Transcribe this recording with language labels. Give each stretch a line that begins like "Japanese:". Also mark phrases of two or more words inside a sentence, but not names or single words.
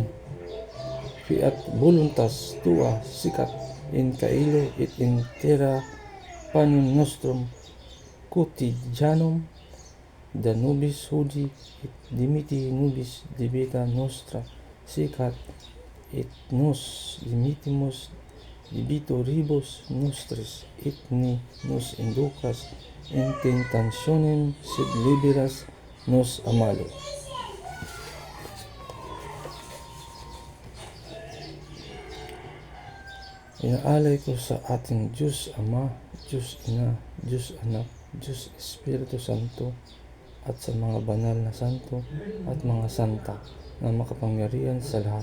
Latin: fiat voluntas tua sicat in caelo et in terra panem nostrum quotidianum, da nobis hodie et dimiti nobis debita nostra sicat, et nos dimitimus debitoribus nostris, et ne nos inducas in tentationem, sed liberas nos a malo.
Filipino: Inaalay ko sa ating Diyos Ama, Diyos Ina, Diyos Anak, Diyos Espiritu Santo, at sa mga banal na santo at mga santa na makapangyarihan sa lahat.